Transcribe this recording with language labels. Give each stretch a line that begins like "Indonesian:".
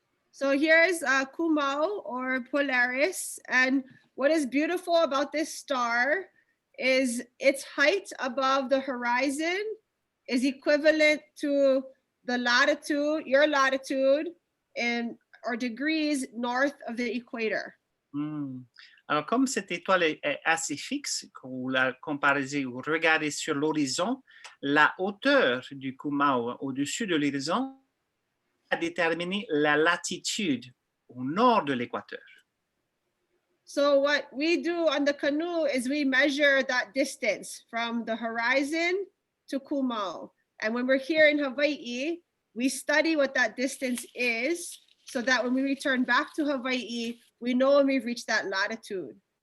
English: So here's Kumao or Polaris, and what is beautiful about this star is its height above the horizon is equivalent to the latitude, your latitude, or degrees north of the equator.
French: Alors, comme cette étoile est assez fixe, quand vous la comparez, vous regardez sur l'horizon, la hauteur du Kumao au-dessus de l'horizon a déterminé la latitude au nord de l'équateur.
English: So what we do on the canoe is we measure that distance from the horizon to Kumao. And when we're here in Hawaii, we study what that distance is so that when we return back to Hawaii, we know when we've reached that latitude.